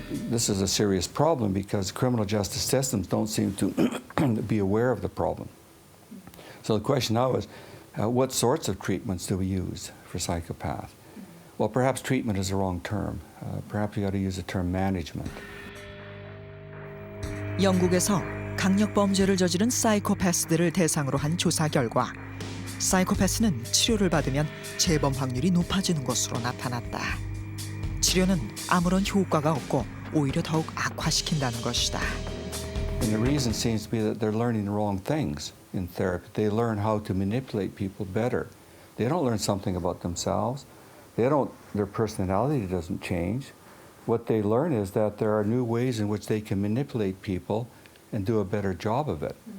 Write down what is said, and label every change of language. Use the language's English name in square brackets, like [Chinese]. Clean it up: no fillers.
[English] This is a serious problem because criminal justice systems don't seem to be aware of the problem. So the question now is, what sorts of treatments do we use for psychopaths? Well, perhaps treatment is the wrong term. Perhaps we ought to use the term management. [Korean] 영국에서 강력범죄를 저지른 사이코패스들을 대상으로 한 조사 결과 사이코패스는 치료를 받으면 재범 확률이 높아지는 것으로 나타났다. 치료는 아무런 효과가 없고 오히려 더욱 악화시킨다는 것이다. [English] And the reason seems to be that they're learning the wrong things in therapy. They learn how to manipulate people better. They don't learn something about themselves. Their personality doesn't change. What they learn is that there are new ways in which they can manipulate people and do a better job of it.